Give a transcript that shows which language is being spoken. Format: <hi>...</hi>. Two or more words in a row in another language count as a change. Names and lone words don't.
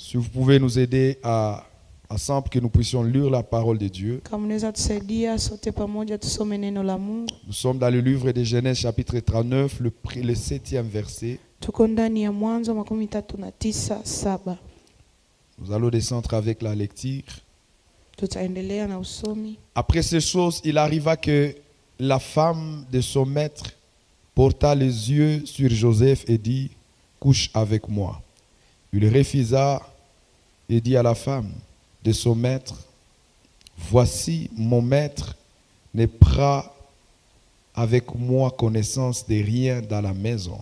<fr>Si vous pouvez nous aider ensemble que nous puissions lire la parole de Dieu.</fr> <sw>Kama unaweza tusaidia sote pamoja tusome neno la Mungu.</sw> <fr>Nous sommes dans le livre de Genèse chapitre 39, le 7e verset.</fr> <sw>Tuko ndani ya Mwanzo 39:7.</sw> <fr>Nous allons descendre avec la lecture.</fr> <sw>Tutaendelea na usomi.</sw> <fr>Après ces choses, il arriva que la femme de son maître porta les yeux sur Joseph et dit, couche avec moi. Il refusa et dit à la femme de son maître, voici mon maître ne prend avec moi connaissance de rien dans la maison.</fr>